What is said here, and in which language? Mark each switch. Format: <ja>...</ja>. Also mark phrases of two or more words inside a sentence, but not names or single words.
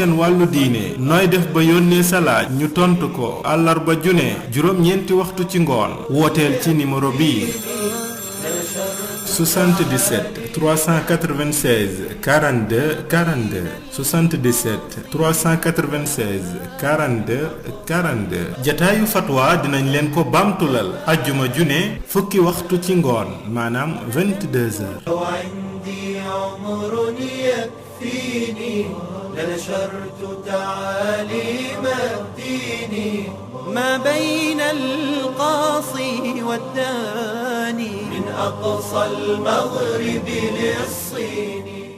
<wo>seen wàllu diine nooy def ba yónnee sa laaj ñu tontu ko àllarba june juróom-ñeenti waxtu ci ngoon wooteel ci numéro bii 77 396 42 42 77 396 42 42 jataayu fatwa dinañ leen ko baamtulal ajjuma june fukki waxtu ci ngoon maanaam 22 heures.</wo> <ar>وعندي عمر يكفيني لنشرت تعاليم الدين ما بين القاصي والداني من أقصى المغرب للصين</ar>